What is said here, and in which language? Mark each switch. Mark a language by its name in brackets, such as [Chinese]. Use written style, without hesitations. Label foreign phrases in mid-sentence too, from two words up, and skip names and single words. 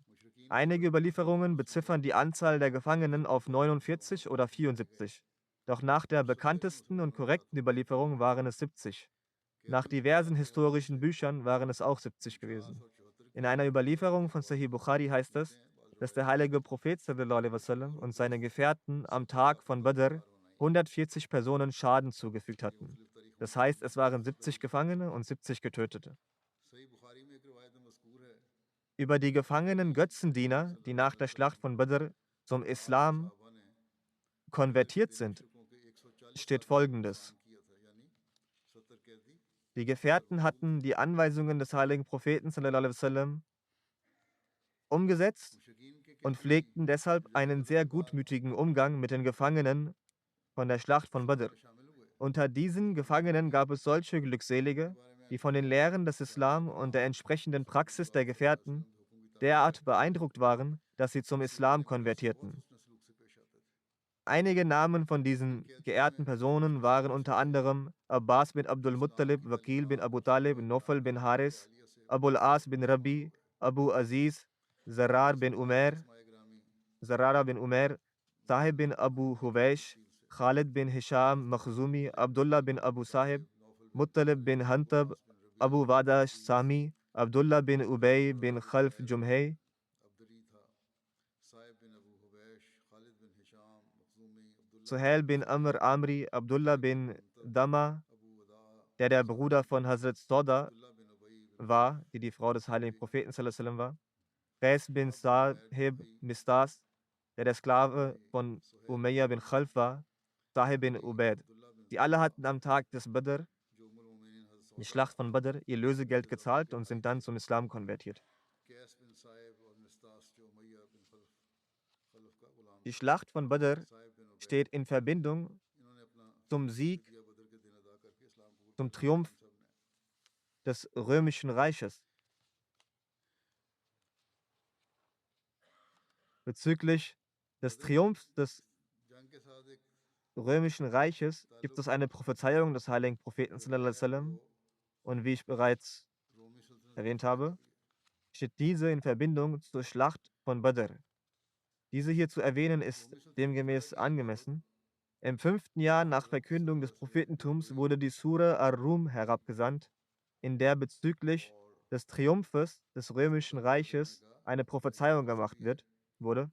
[German] Einige Überlieferungen beziffern die Anzahl der Gefangenen auf 49 oder 74. Doch nach der bekanntesten und korrekten Überlieferung waren es 70. Nach diversen historischen Büchern waren es auch 70 gewesen. In einer Überlieferung von Sahih Bukhari heißt es, dass der heilige Prophet [Arabic] صلى الله عليه وسلم [German] und seine Gefährten am Tag von Badr 140 Personen Schaden zugefügt hatten. Das heißt, es waren 70 Gefangene und 70 Getötete. Über die gefangenen Götzendiener, die nach der Schlacht von Badr zum Islam konvertiert sind, steht Folgendes. Die Gefährten hatten die Anweisungen des heiligen Propheten [Arabic] صلى الله عليه وسلم [German] umgesetzt und pflegten deshalb einen sehr gutmütigen Umgang mit den Gefangenen von der Schlacht von Badr. Unter diesen Gefangenen gab es solche Glückselige, die von den Lehren des Islam und der entsprechenden Praxis der Gefährten derart beeindruckt waren, dass sie zum Islam konvertierten. Einige Namen von diesen geehrten Personen waren unter anderem Abbas bin Abdul Muttalib, Waqil bin Abu Talib, Nofal bin Haris, Abul As bin Rabi, Abu Aziz, Zarara bin Umair, Sahib bin Abu Huwaish, Khalid bin Hisham Makhzumi, Abdullah bin Abu Sahib, Muttalib bin Hantab, Abu Wadash Sami, Abdullah bin Ubay bin Khalf Jumhay, Suhail bin Amr Amri, Abdullah bin Dama, der Bruder von Hazrat Sauda war, die Frau des heiligen Propheten [Arabic] صلى الله عليه وسلم [German] war, Qais bin Sahib Mistas, der Sklave von Umayya bin Khalf war, Sahib bin Ubaid. Die alle hatten am Tag des Badr, die Schlacht von Badr, ihr Lösegeld gezahlt und sind dann zum Islam konvertiert. Die Schlacht von Badr steht in Verbindung zum Sieg, zum Triumph des Römischen Reiches. Bezüglich des Triumphs des Römischen Reiches gibt es eine Prophezeiung des heiligen Propheten [Arabic] صلى الله عليه وسلم [German] und wie ich bereits erwähnt habe, steht diese in Verbindung zur Schlacht von Badr. Diese hier zu erwähnen ist demgemäß angemessen. Im 5. Jahr nach Verkündung des Prophetentums wurde die Sura Ar-Rum herabgesandt, in der bezüglich des Triumphes des Römischen Reiches eine Prophezeiung gemacht wurde.